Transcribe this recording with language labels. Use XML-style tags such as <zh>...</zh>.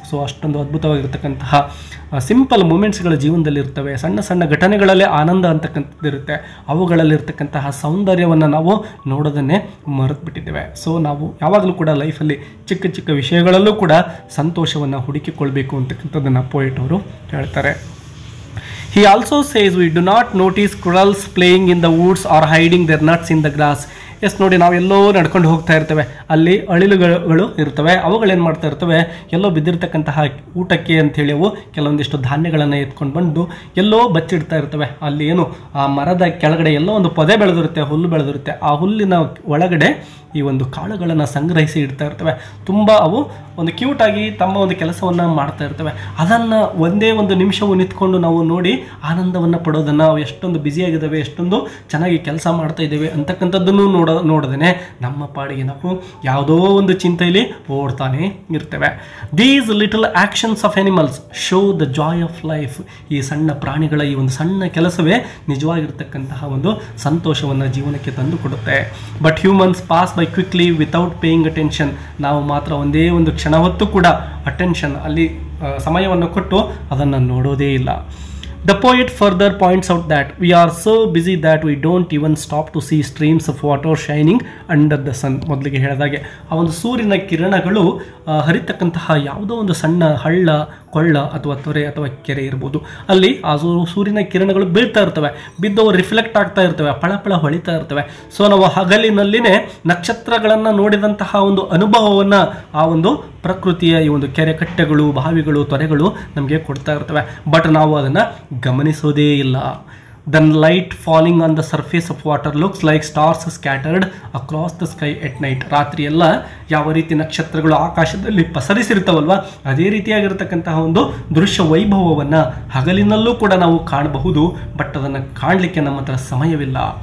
<kn>So ಅಷ್ಟೊಂದು ಅದ್ಭುತವಾಗಿರ್ತಕ್ಕಂತಹ simple ಮೂಮೆಂಟ್ಸ್ಗಳ ಜೀವನದಲ್ಲಿ ಇರ್ತವೆ. ಸಣ್ಣ ಸಣ್ಣ ಘಟನೆಗಳಲ್ಲೇ ಆನಂದ ಅಂತಕ್ಕಂಥದ್ದು ಇರುತ್ತೆ. ಅವುಗಳಲ್ಲಿರ್ತಕ್ಕಂತಹ ಸೌಂದರ್ಯವನ್ನು ನಾವು ನೋಡೋದನ್ನೇ ಮರೆತು ಬಿಟ್ಟಿದ್ದೇವೆ. ಸೊ ನಾವು ಯಾವಾಗಲೂ ಕೂಡ ಲೈಫಲ್ಲಿ ಚಿಕ್ಕ ಚಿಕ್ಕ ವಿಷಯಗಳಲ್ಲೂ ಕೂಡ ಸಂತೋಷವನ್ನು ಹುಡುಕಿಕೊಳ್ಬೇಕು ಅಂತಕ್ಕಂಥದ್ದನ್ನು ಪೋಯೆಟ್ ಅವರು ಹೇಳ್ತಾರೆ.</kn> <en>He also says we do not notice squirrels playing in the woods or hiding their nuts in the grass.</en> <kn>S ನೋಡಿ, ನಾವೆಲ್ಲೋ ನಡ್ಕೊಂಡು ಹೋಗ್ತಾ ಇರ್ತೇವೆ, ಅಲ್ಲಿ ಅಳಿಲುಗಳು ಇರ್ತವೆ, ಅವುಗಳೇನು ಮಾಡ್ತಾ ಇರ್ತವೆ, ಎಲ್ಲೋ ಬಿದ್ದಿರ್ತಕ್ಕಂತಹ ಊಟಕ್ಕೆ ಅಂಥೇಳಿ ಅವು ಕೆಲವೊಂದಿಷ್ಟು ಧಾನ್ಯಗಳನ್ನು ಎತ್ಕೊಂಡು ಬಂದು ಎಲ್ಲೋ ಬಚ್ಚಿಡ್ತಾ ಇರ್ತವೆ. ಅಲ್ಲಿ ಏನು ಆ ಮರದ ಕೆಳಗಡೆ ಎಲ್ಲೋ ಒಂದು ಪೊದೆ ಬೆಳೆದಿರುತ್ತೆ, ಹುಲ್ಲು ಬೆಳೆದಿರುತ್ತೆ, ಆ ಹುಲ್ಲಿನ ಒಳಗಡೆ ಈ ಒಂದು ಕಾಳುಗಳನ್ನು ಸಂಗ್ರಹಿಸಿ ಇಡ್ತಾ ಇರ್ತವೆ. ತುಂಬ ಅವು ಒಂದು ಕ್ಯೂಟಾಗಿ ತಮ್ಮ ಒಂದು ಕೆಲಸವನ್ನು ಮಾಡ್ತಾ ಇರ್ತವೆ. ಅದನ್ನು ಒಂದೇ ಒಂದು ನಿಮಿಷವು ನಿಂತ್ಕೊಂಡು ನಾವು ನೋಡಿ ಆನಂದವನ್ನು ಪಡೋದನ್ನು, ಅವು ಎಷ್ಟೊಂದು ಬ್ಯುಸಿಯಾಗಿದ್ದಾವೆ, ಎಷ್ಟೊಂದು ಚೆನ್ನಾಗಿ ಕೆಲಸ ಮಾಡ್ತಾ ಇದ್ದೇವೆ ಅಂತಕ್ಕಂಥದ್ದನ್ನು ನೋಡೋದೇ ನಮ್ಮ ಪಾಡಿಗೆ ನಾವು ಯಾವುದೋ ಒಂದು ಚಿಂತೆಯಲ್ಲಿ ಓಡ್ತಾನೆ ಇರ್ತೇವೆ.</kn> <en>These little actions of animals show the joy of life.</en> <kn>ಈ ಸಣ್ಣ ಪ್ರಾಣಿಗಳ ಈ ಒಂದು ಸಣ್ಣ ಕೆಲಸವೇ ನಿಜವಾಗಿರ್ತಕ್ಕಂತಹ ಒಂದು ಸಂತೋಷವನ್ನು ಜೀವನಕ್ಕೆ ತಂದು ಕೊಡುತ್ತೆ.</kn> <en>But humans pass by quickly without paying attention.</en> <kn>ನಾವು ಮಾತ್ರ ಒಂದೇ ಒಂದು ಕ್ಷಣ ಹೊತ್ತು ಕೂಡ ಅಟೆನ್ಷನ್ ಅಲ್ಲಿ ಸಮಯವನ್ನು ಕೊಟ್ಟು ಅದನ್ನು ನೋಡೋದೇ ಇಲ್ಲ.</kn> <en>The poet further points out that we are so busy that we don't even stop to see streams of water shining under the sun.</en> <kn>ಮೊದಲಿಗೆ ಹೇಳಿದಾಗೆ ಆ ಒಂದು ಸೂರ್ಯನ ಕಿರಣಗಳು ಹರಿತಕ್ಕಂತಹ ಯಾವುದೋ ಒಂದು ಸಣ್ಣ ಹಳ್ಳ, ಕೊಳ್ಳ ಅಥವಾ ತೊರೆ ಅಥವಾ ಕೆರೆ ಇರ್ಬೋದು, ಅಲ್ಲಿ ಆ ಸೂರ್ಯನ ಕಿರಣಗಳು ಬೀಳ್ತಾ ಇರ್ತವೆ, ಬಿದ್ದವು ರಿಫ್ಲೆಕ್ಟ್ ಆಗ್ತಾ ಇರ್ತವೆ, ಫಳಫಳ ಹೊಳಿತಾ ಇರ್ತವೆ. ಸೊ ನಾವು ಹಗಲಿನಲ್ಲಿನೇ ನಕ್ಷತ್ರಗಳನ್ನು ನೋಡಿದಂತಹ ಒಂದು ಅನುಭವವನ್ನು ಆ ಒಂದು ಪ್ರಕೃತಿಯ ಈ ಒಂದು ಕೆರೆ ಕಟ್ಟೆಗಳು, ಬಾವಿಗಳು, ತೊರೆಗಳು ನಮಗೆ ಕೊಡ್ತಾ ಇರ್ತವೆ. ಬಟ್ ನಾವು ಅದನ್ನು ಗಮನಿಸೋದೇ ಇಲ್ಲ.</kn> <en>The light falling on the surface of water looks like stars scattered across the sky at night.</en> <kn>ರಾತ್ರಿ ಎಲ್ಲ ಯಾವ ರೀತಿ ನಕ್ಷತ್ರಗಳು ಆಕಾಶದಲ್ಲಿ ಪಸರಿಸಿರ್ತಾವಲ್ವ, ಅದೇ ರೀತಿಯಾಗಿರ್ತಕ್ಕಂತಹ ಒಂದು ದೃಶ್ಯ ವೈಭವವನ್ನು ಹಗಲಿನಲ್ಲೂ ಕೂಡ ನಾವು ಕಾಣಬಹುದು. ಬಟ್ ಅದನ್ನು ಕಾಣಲಿಕ್ಕೆ ನಮ್ಮ ಹತ್ರ ಸಮಯವಿಲ್ಲ.</kn>